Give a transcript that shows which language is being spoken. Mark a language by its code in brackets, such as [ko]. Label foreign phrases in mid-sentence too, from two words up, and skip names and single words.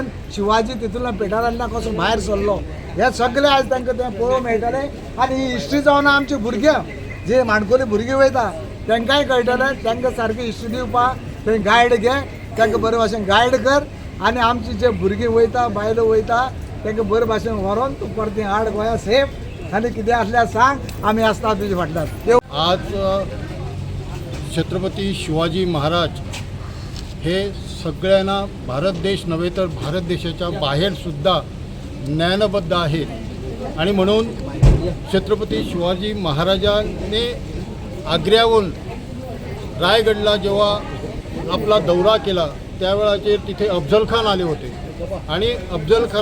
[kok] शिवाजी तितूंतल्यान पेटारांतल्यान कसो भायर सरलो हे सगळे आयज तांकां तें पळोवंक मेळटलें आनी ही हिस्ट्री जावन आमची भुरग्यां जे माणकोली भुरगीं वयता तांकांय कळटलें तांकां सारकी हिस्ट्री दिवपाक थंय गायड घे तांकां बरे भाशेन गायड कर आनी आमची जे भुरगीं वयता बायलो वयता तांकां बरे भाशेन व्हरोन तूं परती हाड गोंया सेफ आनी कितें आसल्यार सांग आमी आसता तुजे फाटल्यान. [mr] आज छत्रपती शिवाजी महाराज हे सगळ्यांना भारत देश नव्हे तर भारत देशाच्या बाहेरसुद्धा ज्ञानबद्ध आहेत आणि म्हणून छत्रपती शिवाजी महाराजांनी आग्र्याहून रायगडला जेव्हा आपला दौरा केला त्यावेळाचे तिथे अफजल खान आले होते आणि अफजल